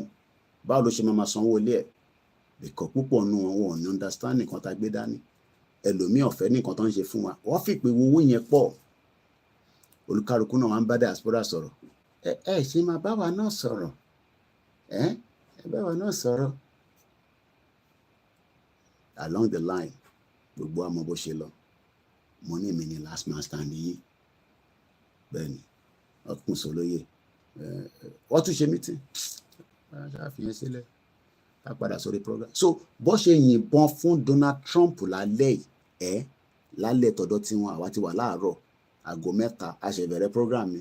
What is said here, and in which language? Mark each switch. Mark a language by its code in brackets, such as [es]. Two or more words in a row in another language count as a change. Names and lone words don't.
[yo] Báwo ló ṣe máa sanwó ilé ẹ̀? Bìkọ́ púpọ̀ nù wọn ò ní understand nǹkan tá gbé dání. Ẹlòmíì ọ̀fẹ́ nìkan tó ń ṣe fún wa. Wọ́n fi pé owó yẹn pọ̀. Olúkálùkù náà wá ń bá diaspora sọ̀rọ̀. Ẹ ṣe máa bá wa náà sọ̀rọ̀. Ẹ bá wa náà sọ̀rọ̀. [en] Along the line [yo] gbogbo àmọ́ bó ṣe lọ. Mo ní èmi ni [en] last man stand [yo] yìí. Bẹ́ẹ̀ni ọkùn sọlóye. Wọ́n tún ṣe meeting. Ṣàfihàn sílẹ̀. A padà sórí program. So bó ṣe yìnbọn fún Donald Trump lálẹ́ yìí lálẹ́ tọ̀dọ̀ tí wọn àwa ti wà láàárọ̀ aago 3 a ṣe bẹ̀rẹ̀ program mi.